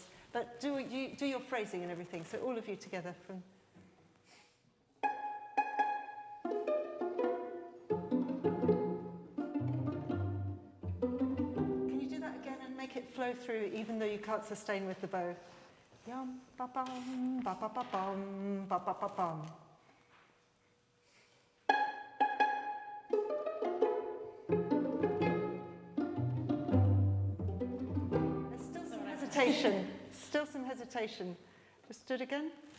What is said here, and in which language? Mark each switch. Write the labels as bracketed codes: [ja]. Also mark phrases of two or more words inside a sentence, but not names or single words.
[en] But do your phrasing and everything, so all of you together from... Can you do that again and make it flow through, even though you can't sustain with the bow? Yum, ba bum, ba ba ba bum, ba ba ba bum. There's still some hesitation. Still some hesitation. Just do it again.